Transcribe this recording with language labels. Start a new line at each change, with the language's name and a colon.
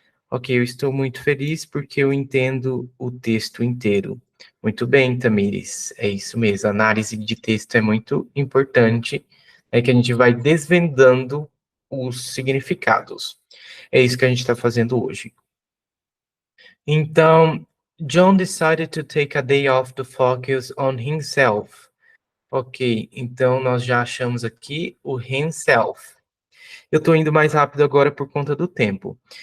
Portuguese: Ok, eu estou muito feliz porque eu entendo o texto inteiro. Muito bem, Tamires, é isso mesmo. A análise de texto é muito importante, é que a gente vai desvendando os significados. É isso que a gente está fazendo hoje.
English: Então, John decided to take a day off to focus on himself.
Portuguese: Ok, então nós já achamos aqui o himself. Eu estou indo mais rápido agora por conta do tempo.